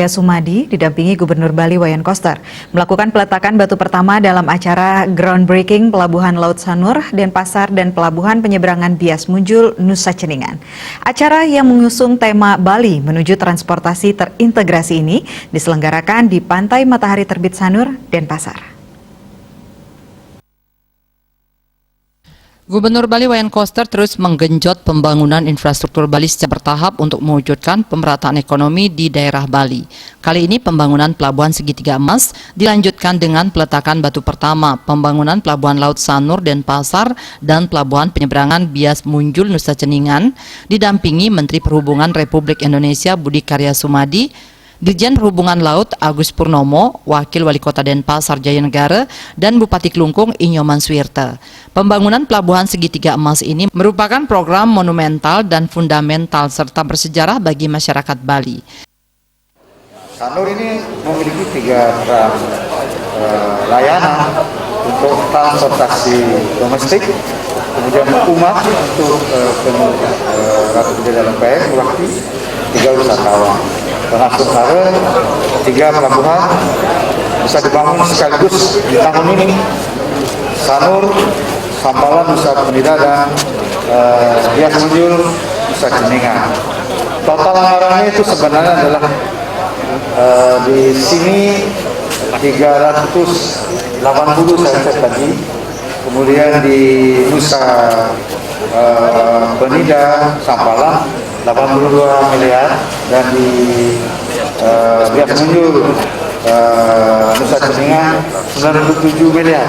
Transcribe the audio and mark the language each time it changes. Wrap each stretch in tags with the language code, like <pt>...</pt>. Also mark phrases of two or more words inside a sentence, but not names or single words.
<id>Sumadi didampingi Gubernur Bali Wayan Koster melakukan peletakan batu pertama dalam acara groundbreaking Pelabuhan Laut Sanur, Denpasar dan Pelabuhan Penyeberangan Bias Munjul, Nusa Ceningan. Acara yang mengusung tema Bali menuju transportasi terintegrasi ini diselenggarakan di Pantai Matahari Terbit Sanur, Denpasar. Gubernur Bali Wayan Koster terus menggenjot pembangunan infrastruktur Bali secara bertahap untuk mewujudkan pemerataan ekonomi di daerah Bali. Kali ini pembangunan Pelabuhan Segitiga Emas dilanjutkan dengan peletakan batu pertama pembangunan Pelabuhan Laut Sanur, Denpasar dan Pelabuhan Penyeberangan Bias Munjul, Nusa Ceningan didampingi Menteri Perhubungan Republik Indonesia Budi Karya Sumadi, Dirjen Perhubungan Laut Agus Purnomo, Wakil Wali Kota Denpasar Jayanegara, dan Bupati Klungkung Inyoman Suwirte. Pembangunan Pelabuhan Segitiga Emas ini merupakan program monumental dan fundamental serta bersejarah bagi masyarakat Bali. Sanur ini memiliki 3 layanan untuk transportasi domestik, kemudian umat untuk Ratu Bidadari Lempeng, Wakti, 3 wisatawan. Termasuk 3 pelabuhan bisa dibangun sekaligus di tahun ini. Sanur, Sampalan, Nusa Penida, dan Bias Munjul, Nusa Ceningan. Total anggarannya itu sebenarnya adalah di sini 380 saya cek tadi. Kemudian di Nusa Penida, Sampalan 82 miliar, dan di Bias Munjul, Nusa Ceningan 97 miliar.</id>